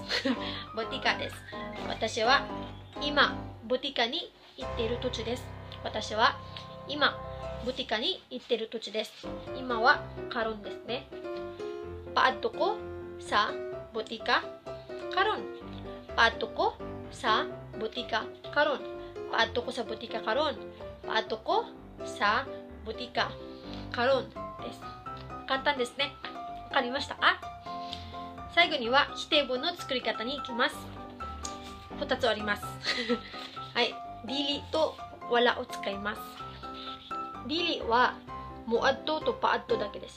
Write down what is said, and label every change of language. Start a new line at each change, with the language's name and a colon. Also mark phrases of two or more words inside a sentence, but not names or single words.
Japanese: ボティカです。私は今、ボティカに行っている途中です。私は今、ボティカに行っている途中です。今はカロンですね。
Cebuano: paadto ko sa botika karon. paadto ko sa butika karon. Paadto ko sa butika karon. Paadto ko sa butika karon です。
Japanese: 簡単ですね。わかりましたか？最後には否定文の作り方に行きます。2つあります。はい。dili と wala を使います。dili はmuadto と paadto だけです。